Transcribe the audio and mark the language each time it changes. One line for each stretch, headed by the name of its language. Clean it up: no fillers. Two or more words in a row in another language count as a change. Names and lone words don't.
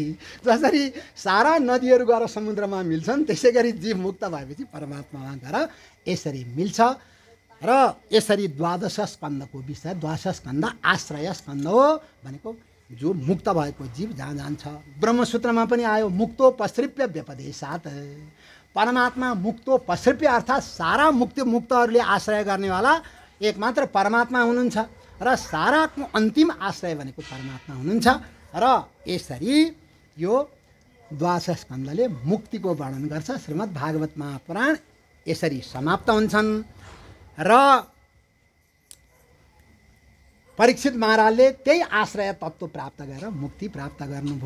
Nepali: जसरी सारा नदीहरू गएर समुद्रमा मिल्छन् त्यसै गरी जीव मुक्त भएपछि परमात्मामा गएर यसरी मिल्छ। र यसरी द्वादश स्कन्धको विषय, द्वादश स्कन्ध आश्रय स्कन्ध हो भनेको जो मुक्त भएको जीव जहाँ जान्छ। ब्रह्मसूत्रमा पनि आयो
Sanskrit: मुक्तो पश्रिप्य व्यपदेशात्।
Nepali: परमात्मा
Sanskrit: मुक्तो पश्रिप्य
Nepali: अर्थात् सारा मुक्तहरूले आश्रय गर्नेवाला एकमात्र परमात्मा हुनुहुन्छ र साराको अन्तिम आश्रय भनेको परमात्मा हुनुहुन्छ। र यसरी यो द्वादश स्कन्धले मुक्तिको वर्णन गर्छ। श्रीमद् भागवत महापुराण यसरी समाप्त हुन्छन् र परीक्षित महाराजले त्यही आश्रय तत्त्व प्राप्त गरेर मुक्ति प्राप्त गर्नुभयो।